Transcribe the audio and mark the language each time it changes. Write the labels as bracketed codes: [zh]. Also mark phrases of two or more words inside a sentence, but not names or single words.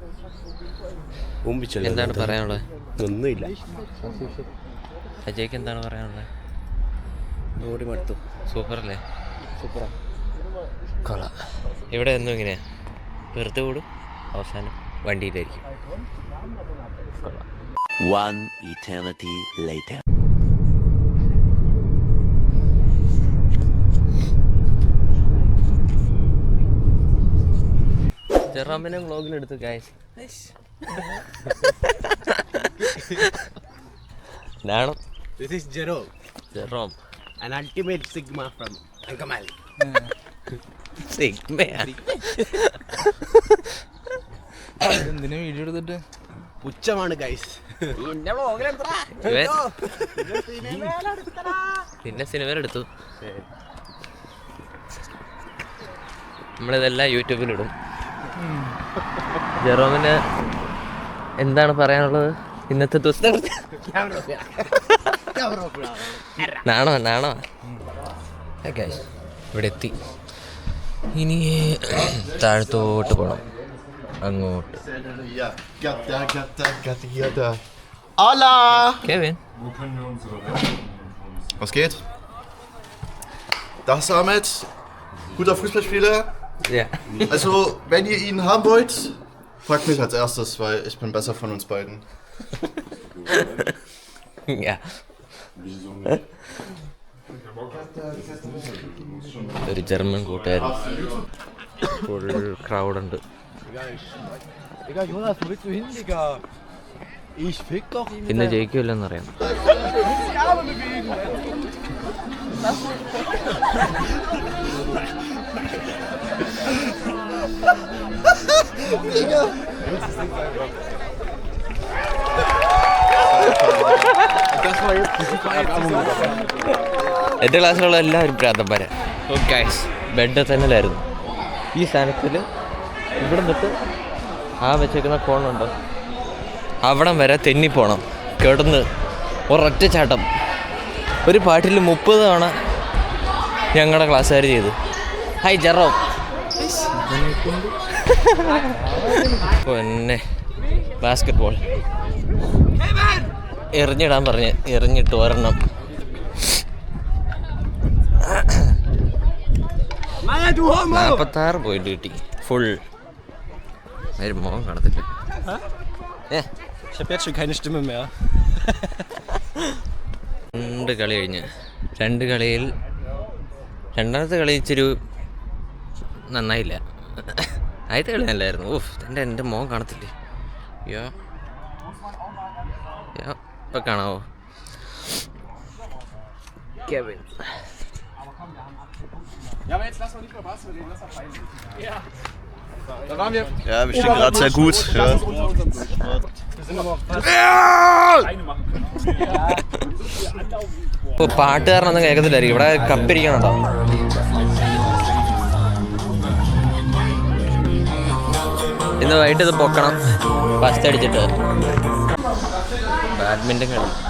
[ml] എന്താണ് പറയാനുള്ളത്? ഒന്നുമില്ല. അജയ്ക്ക് എന്താണ് പറയാനുള്ളത്? ഓടി മടുത്തു. സൂപ്പറല്ലേ? സൂപ്പറാ, കൊള്ളാം. ഇവിടെ എന്നും ഇങ്ങനെ വെറുതെ ഓടും, അവസാനം വണ്ടിയിലായിരിക്കും. കൊള്ളാം. [en] One eternity later. [ml] ജെറോമിനെ വ്ളോഗിലെടുത്തു ഗൈസ്. നാണം. [en] This is ജെറോം, an ultimate Sigma from Ankamal. [ml] എന്തിനാ വീഡിയോ എടുത്തിട്ട്? പുച്ഛമാണ് ഗൈസ്. പിന്നെ സിനിമയിലെടുത്തു. നമ്മളിതെല്ലാം യൂട്യൂബിലിടും. ജെറോമിന് എന്താണ് പറയാനുള്ളത് ഇന്നത്തെ ദിവസം? നാണോ ഇവിടെ എത്തി. ഇനി താഴത്തോട്ട് പോകണം, അങ്ങോട്ട്. [de] Hola! Kevin. Was geht? Das ist Ahmed, guter Fußballspieler. Ja. Also, wenn ihr ihn haben wollt, fragt mich als erstes, weil ich bin besser von uns beiden. Ja. [ml] ഒരു ജർമ്മൻ കൂട്ടുകാരൻ. ഫുൾ ക്രൗഡുണ്ട്. [de] Digga, Jonas, wo willst du hin, Digga? Ich fick doch ihn. [ml] ഇന്ന് ജയിക്കുമല്ലെന്നറിയാം. [de] Die Arme bewegen. Digga. Das war jetzt [ml] എൻ്റെ ക്ലാസ്സിലുള്ള എല്ലാവരും പ്രാന്തന്മാരാ. ഗൈസ് ബെഡ് തന്നെയായിരുന്നു. ഈ സ്ഥാനത്തിൽ ഇവിടെ തൊട്ട് ആ വെച്ചേക്കുന്ന കോണുണ്ടോ അവിടം വരെ തെന്നിപ്പോണം. കിടന്ന് ഒരൊറ്റ ചാട്ടം. ഒരു പാട്ടിൽ 30 തവണ ഞങ്ങളുടെ ക്ലാസ്സുകാർ ചെയ്തു. ഹായ് ജെറോ. പിന്നെ ബാസ്കറ്റ് ബോൾ എറിഞ്ഞിടാൻ പറഞ്ഞ് എറിഞ്ഞിട്ട് ഒരെണ്ണം. 46 പോയിന്റ് കിട്ടി ഫുൾ. ഒരു മോൻ കാണത്തില്ല. [de] Ich hab jetzt schon keine Stimme mehr. [ml] 2 കളി കഴിഞ്ഞ് 2 കളിയിൽ രണ്ടാമത്തെ കളി ഇച്ചിരി നന്നായില്ല. ആദ്യത്തെ കളി നല്ലായിരുന്നു. എൻ്റെ മോൻ കാണത്തില്ലേ? യോ ഇപ്പം കാണാവോ? കെവിൻ. [de] Ja, aber jetzt lass mal nicht mehr Basketball reden, das ist peinlich. Ja. Da waren wir. Ja, wir stehen gerade sehr gut. Ja. Wir sind aber auch fast. Eine machen können. [ml] ഇപ്പോൾ പാട്ടുകാരനൊന്നും കേൾക്കത്തില്ലായിരിക്കും. ഇവിടെ കപ്പിരിക്കണുണ്ടോ? ഇന്ന് വൈകിട്ട് ഇത് പൊക്കണം. ഫസ്റ്റ് അടിച്ചിട്ട് ബാഡ്മിൻ്റൺ കളി.